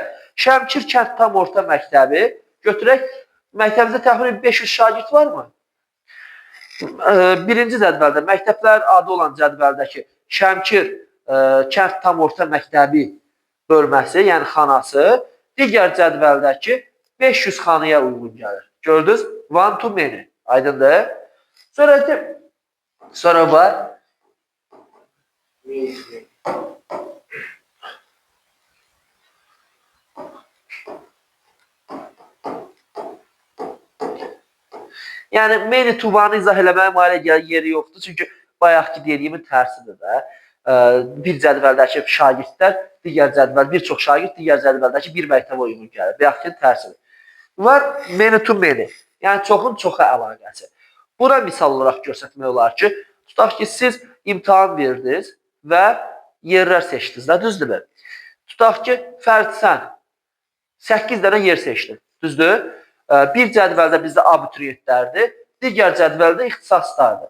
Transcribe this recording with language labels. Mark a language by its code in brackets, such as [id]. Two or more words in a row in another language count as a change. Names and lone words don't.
[az] Şəmkir kənd tam orta məktəbi. Götürək, məktəbimizdə təxminən 500 şagird varmı? Birinci cədvəldə, məktəblər adı olan cədvəldəki Şəmkir kənd tam orta məktəbi bölməsi, yəni xanası, digər cədvəldəki 500 xanaya uyğun gəlir. Gördünüz? [en] One to many. [az] Aydındır? Sonra var yəni [en] many to one [az] izah eləməyə malə yeri yoxdur. Çünki bayaqki dediyimin tərsidir də. Bir cədvəldəki şagirdlər, digər cədvəl, bir çox şagird, digər cədvəldəki bir məktəbə uyğun gəlir. Bayaqki tərsidir. Var [en] many to many. [az] Yəni çoxun çoxa əlaqəsi. Buna misal olaraq göstərmək olar ki, tutaq ki, siz imtahan verdiniz və yerlər seçdiniz. Düzdürmü? Tutaq ki, Fərid sən 8 dənə yer seçdin. Düzdür? Bir cədvəldə bizdə abituriyentlərdir, digər cədvəldə ixtisaslardır.